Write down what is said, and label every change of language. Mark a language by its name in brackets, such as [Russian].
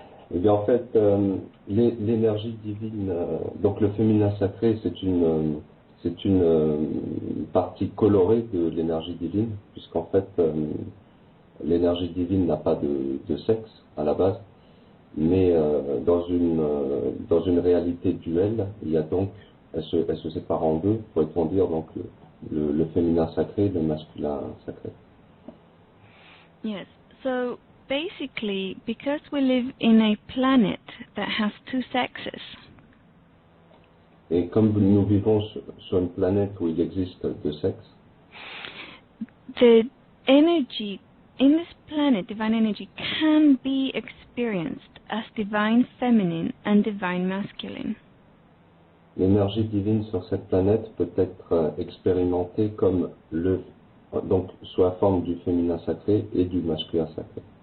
[French] Et bien, en fait, l'énergie divine, donc le féminin sacré, c'est une partie colorée de l'énergie divine, puisqu'en fait, l'énergie divine n'a pas de sexe à la base. mais dans une réalité duelle, il y a donc, elle se sépare en deux, pourrait-on dire, donc le féminin sacré et le masculin sacré. [English] Yes. So basically, because we live in a planet that has two sexes, [French] Et comme nous vivons sur une planète où il existe deux sexes, [English] the energy in this planet, divine energy, can be experienced as divine feminine and divine masculine. [French] l'énergie divine sur cette planète peut être expérimentée comme donc sous la forme du féminin sacré et du masculin sacré.